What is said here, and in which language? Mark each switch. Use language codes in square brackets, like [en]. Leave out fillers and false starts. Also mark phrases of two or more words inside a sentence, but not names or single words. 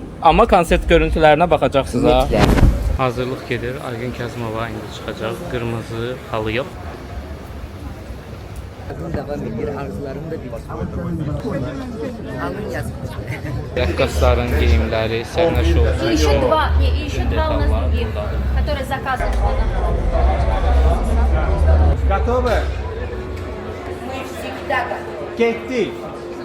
[az] Amma konsert görüntülərinə baxacaqsınız ha. Mütləq. Hazırlıq gedir. Aygün Kəzmova indi çıxacaq. Qırmızı halıya. Davam edir, arzularım da bir. Alın yazmış. Rəqqasların geyimləri, səhnə şousu. [ru] Еще два у нас других, которые заказаны. Готовы? Мы всегда [az] Getdik.